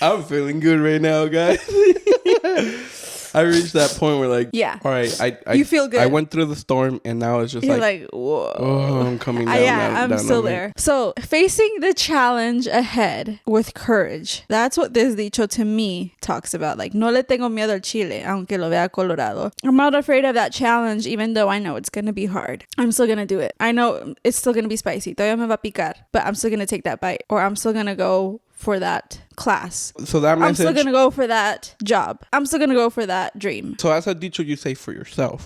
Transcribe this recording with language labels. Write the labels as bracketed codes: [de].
[en] I'm feeling good right now, guys. I reached that point where like, yeah, all right, you feel good. I went through the storm and now it's just You're like whoa. Oh, I'm coming down. I'm still there. So facing the challenge ahead with courage. That's what this dicho to me talks about. [es] Like, no le tengo miedo al chile, aunque lo vea colorado. [en] I'm not afraid of that challenge, even though I know it's going to be hard. I'm still going to do it. I know it's still going to be spicy. [es] Todavía me va a picar, [en] but I'm still going to take that bite, or I'm still going to go for that class. So that message, I'm still gonna go for that job. I'm still gonna go for that dream. So as a dicho, you say for yourself.